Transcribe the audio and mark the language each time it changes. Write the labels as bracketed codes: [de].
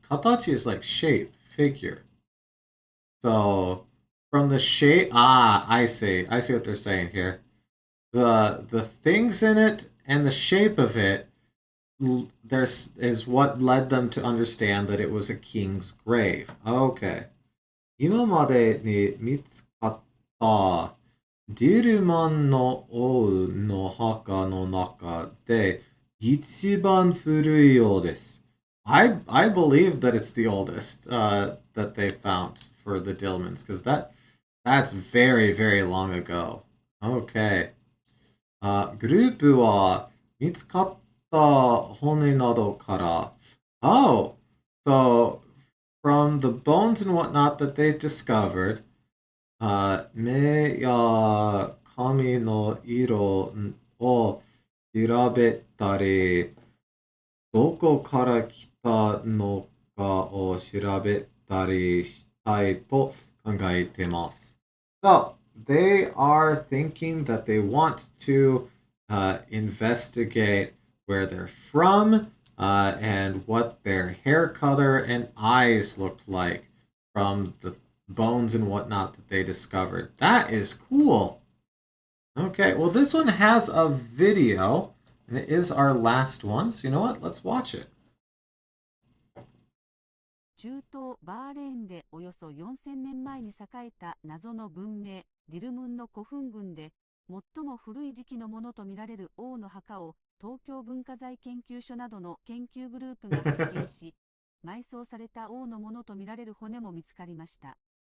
[en] Katachi is like shape, figure. So from the shape, I see. I see what they're saying here. The things in it and the shape of it there is what led them to understand that it was a king's grave. Okay. [ja] 今までに見つかったディルマンの王の墓の中で一番古いようです。 [en] I believe that it's the oldest that they found for the Dillmans because that's very very long ago. Okay. [ja] グループは見つかった骨などから [en] oh, so from the bones and whatnot that they've discovered, [ja] 目や髪の色を調べたり、どこから来たのかを調べたりしたいと考えています。 [en] So, they are thinking that they want to investigate where they're from and what their hair color and eyes looked like from the bones and whatnot that they discovered. That is cool. Okay, well, this one has a video, and it is our last one. So, you know what? Let's watch it. [ja] 中東バーレーンでおよそ4000年前に栄えた謎の文明、ディルムンの古墳群で、最も古い時期のものとみられる王の墓を東京文化財研究所などの研究グループが発見し、埋葬された王のものとみられる骨も見つかりました。